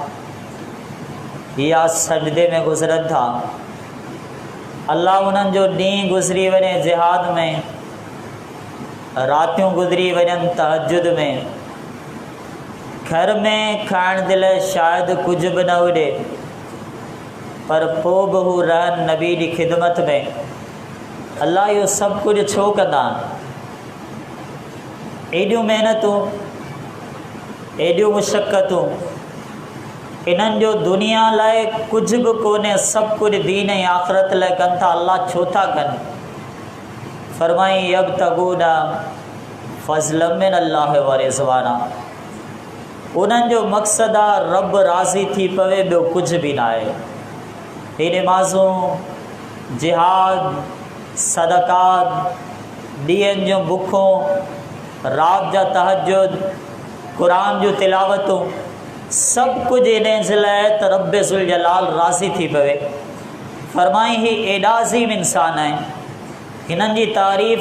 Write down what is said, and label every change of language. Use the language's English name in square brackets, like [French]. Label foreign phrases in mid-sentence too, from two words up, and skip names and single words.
[Sindhi] या सजदे में गुज़रनि था अल्लाह हुननि जो ॾींहुं गुज़री वञे जिहाद में रातियों गुज़री वञनि तहजुद में घर में खाइण जे लाइ शायदि कुझु बि न हुजे पर पोइ बि हू रहनि नबी जी ख़िदमत में अल्लाह इहो सभु कुझु छो कंदा एॾियूं महिनतूं एॾियूं मुशक़तूं इन्हनि जो दुनिया लाइ कुझु बि कोन्हे सभु कुझु दीन ऐं आख़िरत लाइ कनि था अल्लाह छो था कनि फरमाई [Arabic] يبتغون فضلا من الله ورضوانا [Sindhi] उन्हनि जो मक़सदु आहे रब राज़ी थी पवे ॿियो कुझु बि न आहे हे नमाज़ूं जिहाद सदक़ात ॾींहंनि जूं बुखूं राति जा तहजुद क़ुरान जूं तिलावतूं सभु कुझु इन जे लाइ त रब ज़ुल जलाल राज़ी थी पवे फरमाई ही एॾा अज़ीम इंसान आहिनि हिननि जी तारीफ़